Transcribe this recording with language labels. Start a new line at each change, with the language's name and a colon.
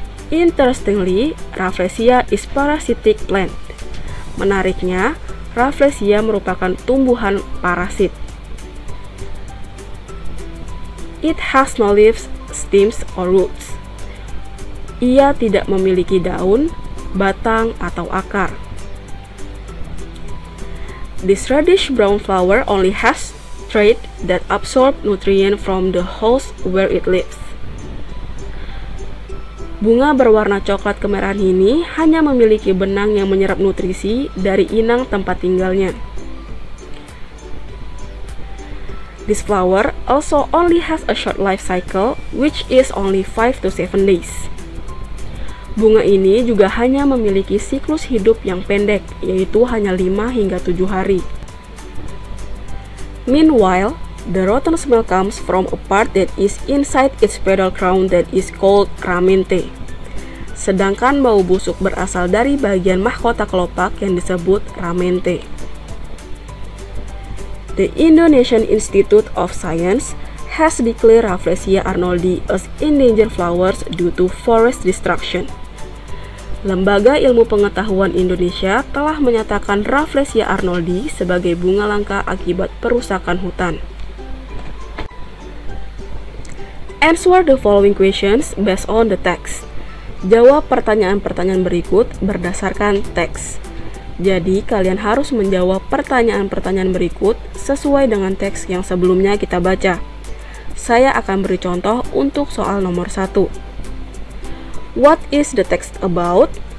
English: Interestingly, Rafflesia is parasitic plant.
Indonesian: Menariknya, Rafflesia merupakan tumbuhan parasit.
English: It has no leaves, stems, or roots.
Indonesian: Ia tidak memiliki daun, batang, atau akar.
English: This reddish-brown flower only has threads that absorb nutrients from the host where it lives.
Indonesian: Bunga berwarna coklat kemerahan ini hanya memiliki benang yang menyerap nutrisi dari inang tempat tinggalnya.
English: This flower also only has a short life cycle, which is only 5 to 7 days.
Indonesian: Bunga ini juga hanya memiliki siklus hidup yang pendek, yaitu hanya 5 hingga 7 hari.
English: Meanwhile, the rotten smell comes from a part that is inside its petal crown that is called ramente.
Indonesian: Sedangkan bau busuk berasal dari bagian mahkota kelopak yang disebut ramente.
English: The Indonesian Institute of Science has declared Rafflesia arnoldi as endangered flowers due to forest destruction.
Indonesian: Lembaga Ilmu Pengetahuan Indonesia telah menyatakan Rafflesia arnoldi sebagai bunga langka akibat perusakan hutan.
English: Answer the following questions based on the text.
Indonesian: Jawab pertanyaan-pertanyaan berikut berdasarkan teks. Jadi, kalian harus menjawab pertanyaan-pertanyaan berikut sesuai dengan teks yang sebelumnya kita baca. Saya akan beri contoh untuk soal nomor 1.
English: What is the text about?